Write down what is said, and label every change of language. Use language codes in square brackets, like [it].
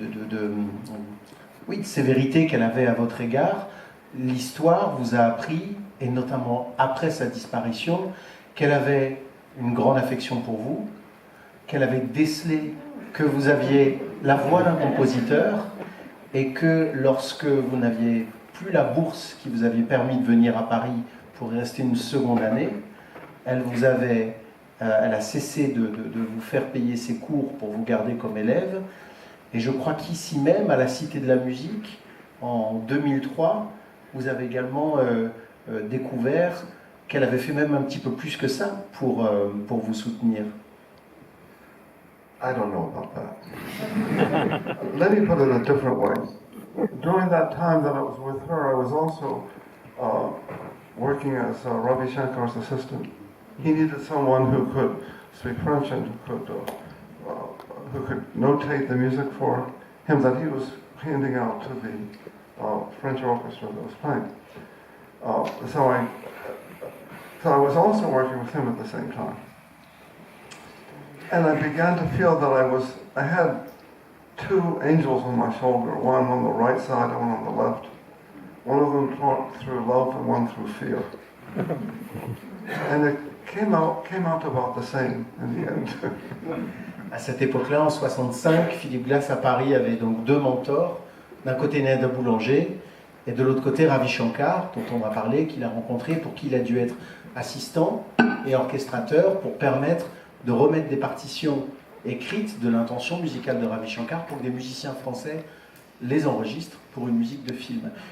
[fr] de sévérité qu'elle avait à votre égard, l'histoire vous a appris, et notamment après sa disparition, qu'elle avait une grande affection pour vous, qu'elle avait décelé que vous aviez la voix d'un compositeur, et que lorsque vous n'aviez plus la bourse qui vous avait permis de venir à Paris pour y rester une seconde année, elle a cessé de vous faire payer ses cours pour vous garder comme élève. Et je crois qu'ici même, à la Cité de la Musique, en 2003, vous avez également découvert qu'elle avait fait même un petit peu plus que ça pour vous soutenir. [en] I don't know about that. Let me put it a different way. During that time that I was with her, I was also working as Ravi Shankar's assistant. He needed someone who could speak French and who could notate the music for him that he was handing out to the French orchestra that was playing. So so I was also working with him at the same time. And I began to feel that I had two angels on my shoulder, one on the right side and one on the left. One of them talked through love and one through fear. And it came out about the same in the end. [fr] À cette époque-là, en 65, Philippe Glass à Paris avait donc deux mentors. D'un côté Nadia Boulanger et de l'autre côté Ravi Shankar, dont on va parler, qu'il a rencontré, pour qui il a dû être assistant et orchestrateur pour permettre de remettre des partitions écrites de l'intention musicale de Ravi Shankar pour que des musiciens français les enregistrent pour une musique de film.